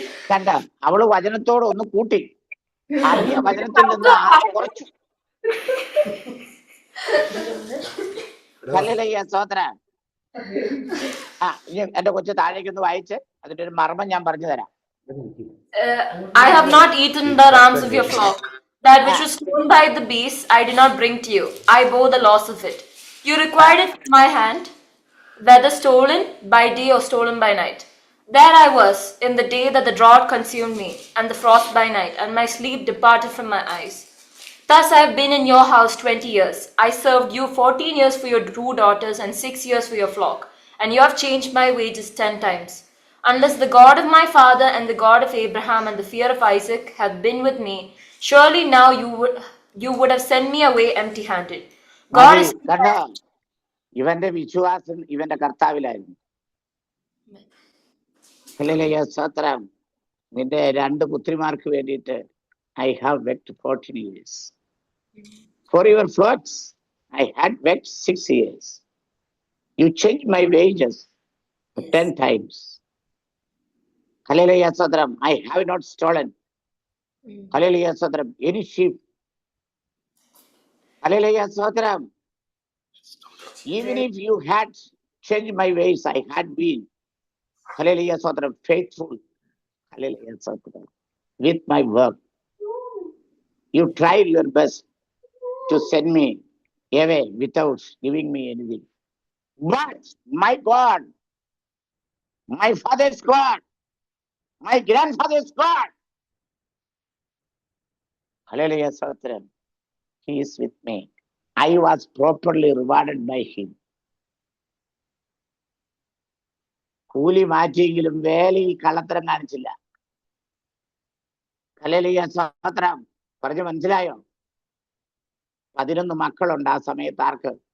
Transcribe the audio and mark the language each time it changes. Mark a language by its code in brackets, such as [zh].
[ml] കണ്ട, അവള് വചനത്തോട് ഒന്ന് കൂട്ടി, അറിയ വചനത്തിൽ നിന്ന് കുറച്ചു. ഹല്ലേലൂയ സ്തോത്രം. എന്റെ കൊച്ചു താഴേക്കൊന്ന് വായിച്ച് അതിന്റെ ഒരു മർമ്മം ഞാൻ പറഞ്ഞു തരാം. [en] I have not eaten the rams of your flock. That which was stolen by the beasts I did not bring to you. I bore the loss of it. You required it from my hand, whether stolen by day or stolen by night. There I was in the day that the drought consumed me, and the frost by night, and my sleep departed from my eyes. Thus I have been in your house 20 years. I served you 14 years for your 2 daughters and 6 years for your flock, and you have changed my wages 10 times. Unless the God of my father and the God of Abraham and the fear of Isaac had been with me, surely now you would have sent me away empty-handed. God is. [ml] ഇവന്റെ വിശ്വാസം ഇവന്റെ കർത്താവിലായിരുന്നു. Hallelujah സ്തോത്രം. നിന്റെ 2 പുത്രിമാർക്ക് വേണ്ടിയിട്ട് [en] I have wept 14 years. For your flocks I had wept 6 years. You changed my wages 10 times. Hallelujah Sodram. I have not stolen. Hallelujah Sodram. Any sheep. Hallelujah Sodram. Even if you had changed my ways, I had been. Hallelujah Sodram. Faithful. Hallelujah Sodram. With my work. You tried your best to send me away without giving me anything. But my God, my father's God, my grandfather's God, hallelujah, Satram, he is with me. I was properly rewarded by him. [ml] കൂലി മാറ്റിയെങ്കിലും വേലയിൽ കള്ളത്തരം കാണിച്ചില്ല. Hallelujah, സ്തോത്രം. പറഞ്ഞു മനസ്സിലായോ? 11 മക്കളുണ്ട് ആ സമയത്ത്. ആർക്ക്?